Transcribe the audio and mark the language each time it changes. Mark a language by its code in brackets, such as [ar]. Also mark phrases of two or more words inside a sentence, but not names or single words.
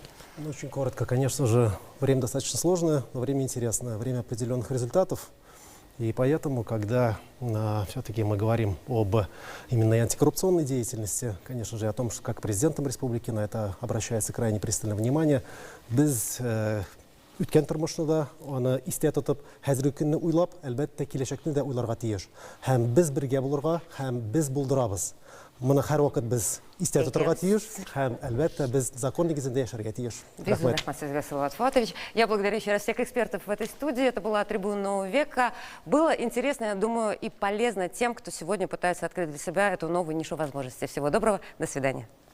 [ru] Ну, очень коротко, конечно же, время достаточно сложное, но время интересное, время определенных результатов. И поэтому, когда все-таки мы говорим об именно антикоррупционной деятельности, конечно же, о том, что как президентом республики на это обращается крайне пристальное внимание, [tt] без үткен тормышында аны истә тотып, хәзерге көнне уйлап, әлбәттә киләчәкне дә уйларга тиеш. Һәм без бергә булырга, һәм без булдырабыз. Моны һәрвакыт без истә тотырга тиеш, һәм әлбәттә без закон нигезендә яшәргә тиеш. Рахмат, Исаак Фатович. [ru] Я благодарю еще раз всех экспертов в этой студии. Это была «Трибуна нового века». Было интересно, я думаю, и полезно тем, кто сегодня пытается открыть для себя эту новую нишу возможностей. Всего доброго, до свидания.